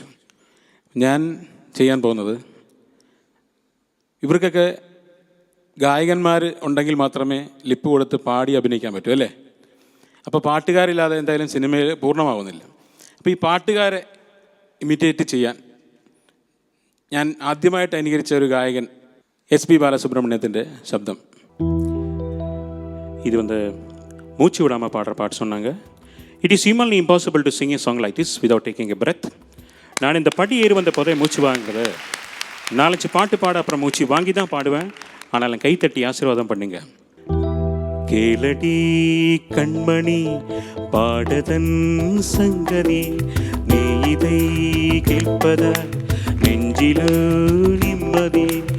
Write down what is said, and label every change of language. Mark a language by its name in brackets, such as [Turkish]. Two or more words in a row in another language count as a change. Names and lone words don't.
[Malayalam] ഞാൻ ചെയ്യാൻ പോകുന്നത്, ഇവർക്കൊക്കെ ഗായകന്മാർ ഉണ്ടെങ്കിൽ മാത്രമേ ലിപ്പ് കൊടുത്ത് പാടി അഭിനയിക്കാൻ പറ്റൂ അല്ലേ? അപ്പോൾ പാട്ടുകാരില്ലാതെ എന്തായാലും സിനിമയിൽ പൂർണ്ണമാവുന്നില്ല. അപ്പോൾ ഈ പാട്ടുകാരെ ഇമിറ്റേറ്റ് ചെയ്യാൻ ഞാൻ ആദ്യമായിട്ട് അനുകരിച്ച ഒരു ഗായകൻ SP பாலசுப்ரமணியத்திൻ്റെ ശബ്ദം. [Tamil] இது மூச்சு விடாமல் பாடுற பாட்டு சொன்னாங்க. [English] It is humanly impossible to sing a song like this without taking a breath. [Tamil] நான் இந்த படி ஏறி வந்த போதே மூச்சு வாங்குறது. 4-5 பாட்டு பாட அப்புறம் மூச்சு வாங்கி தான் பாடுவேன். ஆனாலும் கைத்தட்டி ஆசீர்வாதம் பண்ணுங்க. கேளடி கண்மணி பாடதன் சங்கதி, நீ இதை கேட்பதால் நெஞ்சிலோ நிம்மதி.